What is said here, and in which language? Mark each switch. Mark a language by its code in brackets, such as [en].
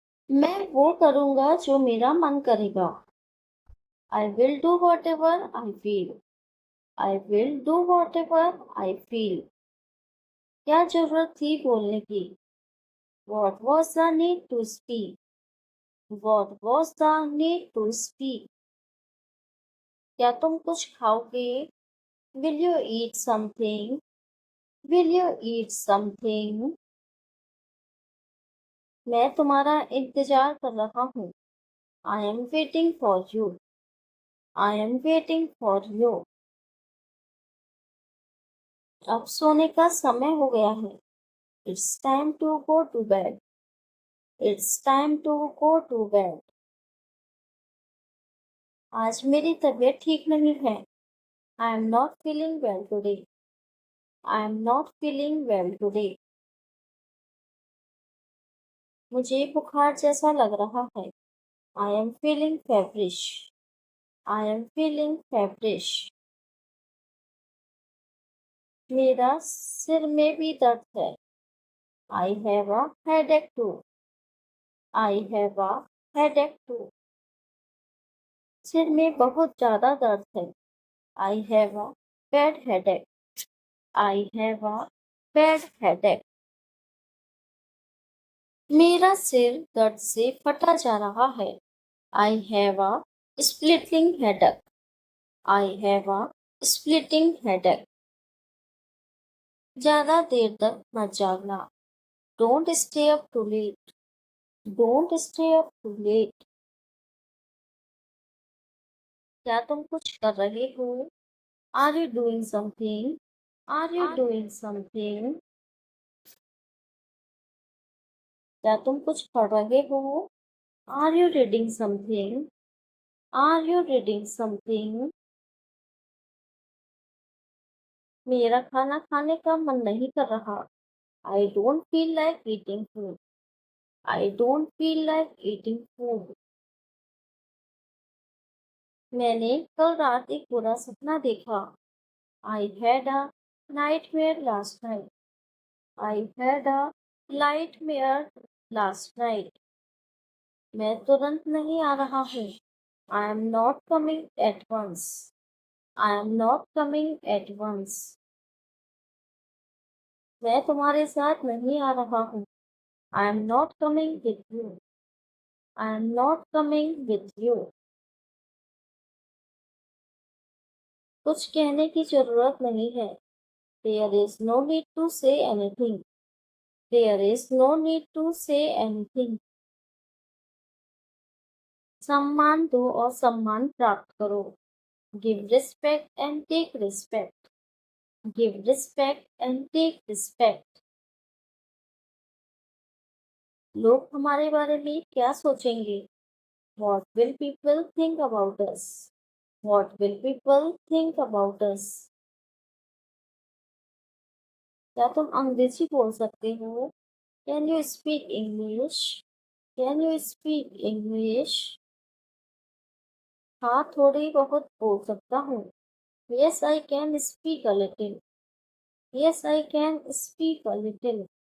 [hi] मैं वो करूँगा जो मेरा मन करेगा। [en] I will do whatever I feel. I will do whatever I feel. [hi] क्या जरूरत थी बोलने की? [en] What was the need to speak? What was the need to speak? [hi] क्या तुम कुछ खाओगे? [en] Will you eat something? Will you eat something? [hi] मैं तुम्हारा इंतजार कर रहा हूँ। [en] I am waiting for you. I am waiting for you. [hi] अब सोने का समय हो गया है। [en] It's time to go to bed. It's time to go to bed. [hi] आज मेरी तबीयत ठीक नहीं है। [en] I am not feeling well today. I am not feeling well today. [hi] मुझे बुखार जैसा लग रहा है। [en] I am feeling feverish. I am feeling feverish. [hi] मेरा सिर में भी दर्द है। [en] I have a headache too. I have a headache too. [hi] सिर में बहुत ज़्यादा दर्द है। [en] I have a bad headache. I have a bad headache. [hi] मेरा सिर दर्द से फटा जा रहा है। [en] I have a splitting headache. I have a splitting headache. [hi] ज़्यादा देर तक मत जागना। [en] Don't stay up too late. Don't stay up too late. [hi] क्या तुम कुछ कर रहे हो? [en] Are you doing something? Are you doing something? [hi] क्या तुम कुछ पढ़ रहे हो? [en] Are you reading something? Are you reading something? [hi] मेरा खाना खाने का मन नहीं कर रहा। [en] I don't feel like eating food. I don't feel like eating food. [hi] मैंने कल रात एक बुरा सपना देखा। [en] I had a nightmare last night. I had a nightmare last night. [hi] मैं तुरंत नहीं आ रहा हूँ। [en] I am not coming at once. I am not coming at once. [hi] मैं तुम्हारे साथ नहीं आ रहा हूँ। [en] I am not coming with you. I am not coming with you. [hi] कुछ कहने की जरूरत नहीं है। [en] There is no need to say anything. There is no need to say anything. [hi] सम्मान दो और सम्मान प्राप्त करो। [en] Give respect and take respect. Give respect and take respect. [hi] लोग हमारे बारे में क्या सोचेंगे? [en] What will people think about us? What will people think about us? [hi] क्या तुम अंग्रेजी बोल सकते हो? [en] Can you speak English? Can you speak English? [hi] हाँ, थोड़ी बहुत बोल सकता हूँ। [en] Yes, I can speak a little. Yes, I can speak a little.